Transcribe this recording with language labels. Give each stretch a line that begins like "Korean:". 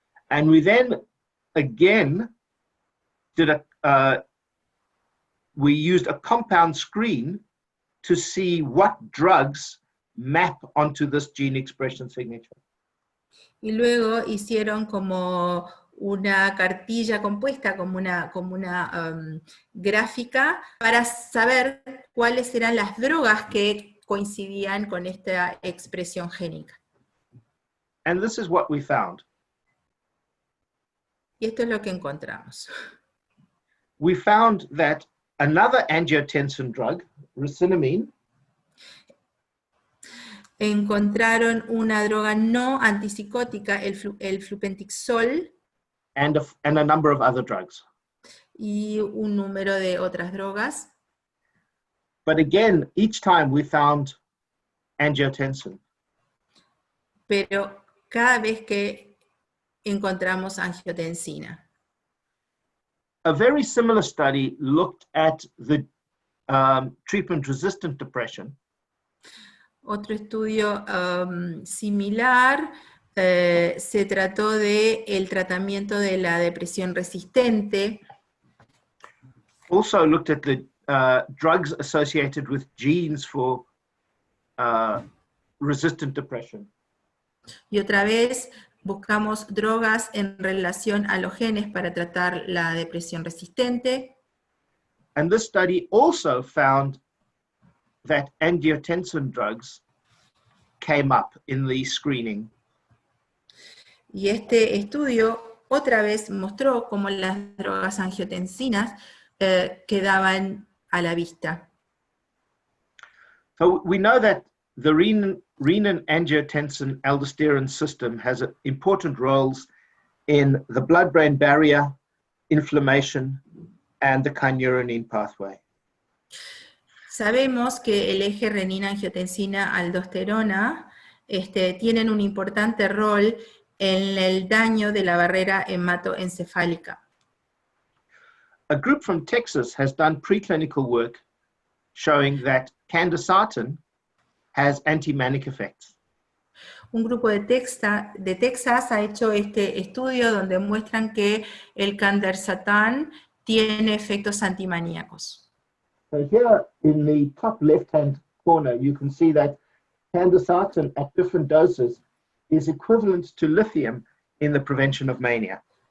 English: And we then again did we used a compound screen to see what drugs map onto this gene expression signature.
Spanish: Y luego hicieron como una cartilla compuesta, como una gráfica, para saber cuáles eran las drogas que coincidían con esta expresión génica.
English: And this is what we found.
Spanish: Y esto es lo que encontramos.
English: We found that another angiotensin drug, racemine,
Spanish: encontraron una droga no antipsicótica, el flupentixol,
English: and a number of other drugs.
Spanish: y un número de otras drogas.
English: But again, each time we found angiotensin.
Spanish: Pero cada vez que encontramos angiotensina.
English: A very similar study looked at the treatment-resistant depression.
Spanish: Otro estudio similar se trató de el tratamiento de la depresión resistente.
English: Also looked at the drugs associated with genes for resistant depression.
Spanish: Y otra vez buscamos drogas en relación a los genes para tratar la depresión resistente.
English: And this study also found that angiotensin drugs came up in the screening.
Spanish: Y este estudio otra vez mostró cómo las drogas angiotensinas quedaban a la vista.
English: So we know that the renin-angiotensin-aldosterone system has important roles in the blood-brain barrier, inflammation, and the kynurenine pathway.
Spanish: Sabemos que el eje renina-angiotensina-aldosterona tienen un importante rol en el daño de la barrera hematoencefálica.
English: A group from Texas has done preclinical work showing that candesartan has anti-manic effects.
Spanish: Un grupo de Texas ha hecho este estudio donde muestran que el candesartán tiene efectos antimaníacos.
English: So here in the top left-hand corner, you can see that candesartan at different doses is equivalent to lithium in the prevention of mania.